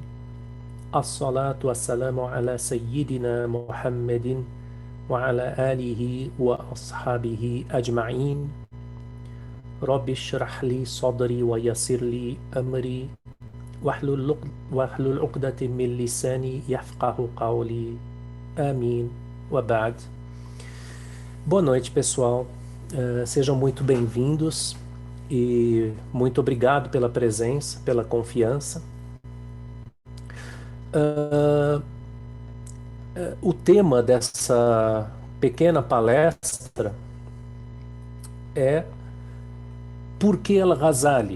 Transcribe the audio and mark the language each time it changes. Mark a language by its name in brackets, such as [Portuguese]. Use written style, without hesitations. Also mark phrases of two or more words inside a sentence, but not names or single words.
[Arabic] الصلاة والسلام على سيدنا محمد وعلى آله وأصحابه أجمعين. رب اشرح لي صدري ويسر لي أمري واحلل عقدة من لساني يفقهوا قولي. آمين. وبعد. [Portuguese] Boa noite, pessoal. Sejam muito bem-vindos e muito obrigado pela presença, pela confiança. O tema dessa pequena palestra é Por que Al-Ghazali?